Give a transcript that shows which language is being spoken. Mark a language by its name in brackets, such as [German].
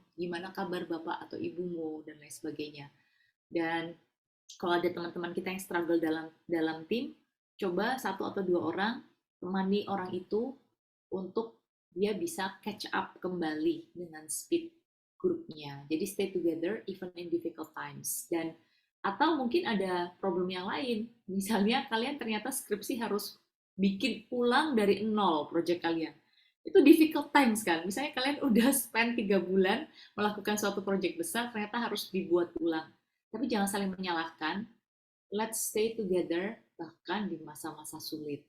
[Indonesian] Gimana kabar bapak atau ibumu? Dan lain sebagainya. Dan kalau ada teman-teman kita yang struggle dalam tim, coba 1 atau 2 orang temani orang itu untuk dia bisa [English] catch up [Indonesian] kembali dengan speed grupnya. [English] Jadi stay together even in difficult times. [Indonesian] Dan atau mungkin ada problem yang lain. Misalnya kalian ternyata skripsi harus bikin ulang dari nol project kalian. Itu [English] difficult times [Indonesian] kan. Misalnya kalian udah spend 3 bulan melakukan suatu project besar, ternyata harus dibuat ulang. Tapi jangan saling menyalahkan. [English] Let's stay together [Indonesian] bahkan di masa-masa sulit.